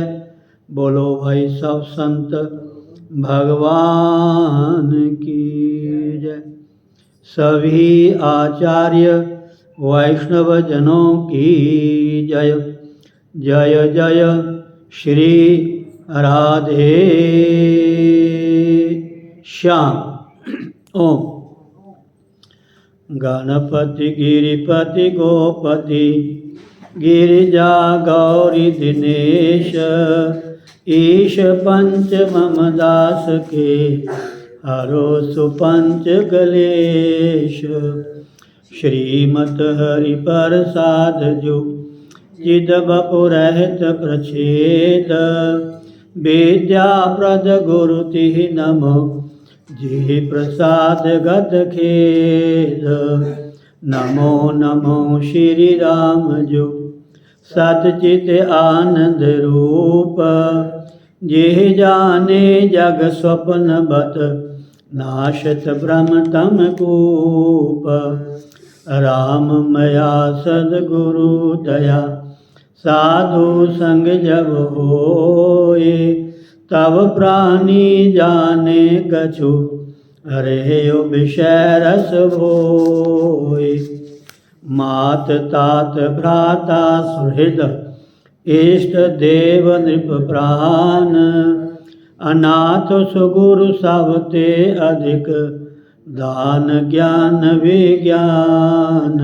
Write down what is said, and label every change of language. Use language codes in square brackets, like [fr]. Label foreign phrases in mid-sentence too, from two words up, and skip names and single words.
[hi] बोलो भाई सब संत भगवान की जय। सभी आचार्य वैष्णव जनों की जय। जय जय श्री राधे श्याम। ओम गणपति गिरिपति गोपति गिरिजा गौरी दिनेश ईश पंच मम दास के हरो सुपंच कलेश। श्रीमत हरि प्रसाद जो चिद बपुरहित प्रछेद विद्या प्रद गुरु तिह नमो जी प्रसाद गत खेद। नमो नमो श्री राम जो सतचित आनंद रूप जिह जाने जग स्वप्न बत नाशत भ्रम तम कूप। राम मया सद्गुरु दया साधु संग जब होए तब प्राणी जाने कछु अरे विषय रस भोए। मात तात भ्राता सुहृद इष्ट देव नृप प्राण अनाथ सुगुरु सबते अधिक दान ज्ञान विज्ञान।